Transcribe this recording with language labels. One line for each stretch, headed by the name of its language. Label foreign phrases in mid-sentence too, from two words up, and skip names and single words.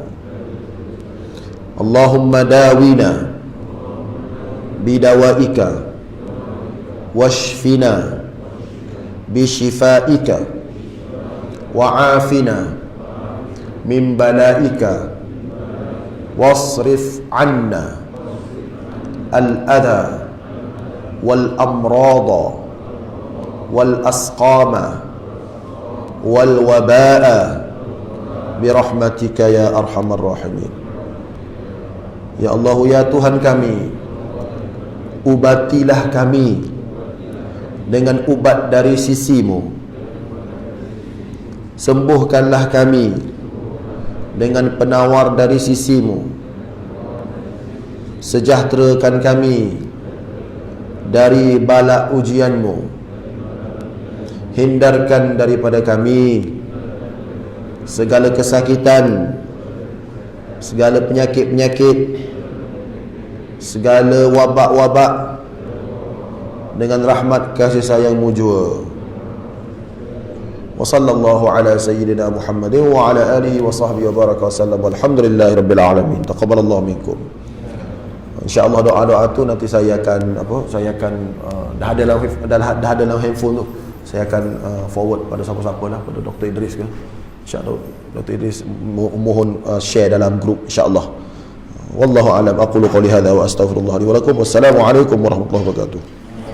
Arabic: اللهم داونا بدوائك واشفنا بشفائك وعافنا من بلائك واصرف عنا الأذى والأمراض والأسقام والوباء برحمتك يا أرحم الراحمين. يا الله,
Malay: ya Tuhan kami, ubatilah kami dengan ubat dari sisi-Mu, sembuhkanlah kami dengan penawar dari sisi-Mu, sejahterakan kami dari bala ujian-Mu, hindarkan daripada kami segala kesakitan, segala penyakit-penyakit, segala wabak-wabak dengan rahmat kasih sayang-Mu jua.
Arabic: وصلى الله على سيدنا محمد وعلى آله وصحبه وبارك وسلم. الحمد لله رب العالمين. تقبل الله منكم.
Malay: InsyaAllah doa-doa tu nanti saya akan dah ada dalam handphone tu. Saya akan forward pada siapa-siapa lah, pada Dr. Idris ke. InsyaAllah Dr. Idris mohon share dalam grup insyaAllah.
Arabic: والله أعلم. أقول قولي هذا وأستغفر الله لي ولكم. والسلام عليكم ورحمة الله وبركاته.